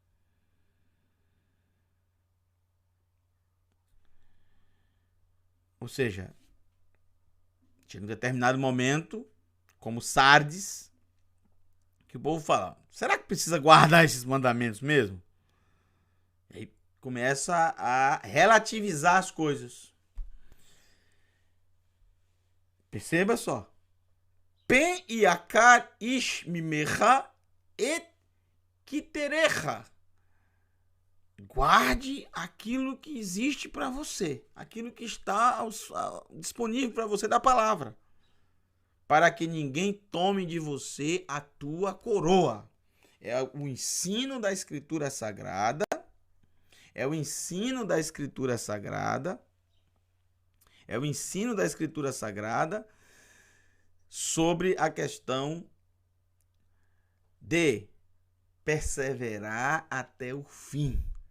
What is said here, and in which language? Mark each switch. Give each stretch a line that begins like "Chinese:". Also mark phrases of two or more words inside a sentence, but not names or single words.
Portuguese: Ou seja, chega um determinado momento, como Sardes, que o povo fala, será que precisa guardar esses mandamentos mesmo? E aí começa a relativizar as coisas. Perceba só.
Hebrew: פן יקח איש ממך את כתרך.
Portuguese: Guarde aquilo que existe para você, aquilo que está disponível para você da palavra, para que ninguém tome de você a tua coroa. É o ensino da Escritura Sagrada, é o ensino da Escritura Sagrada, é o ensino da Escritura Sagrada sobre a questão de perseverar até o fim.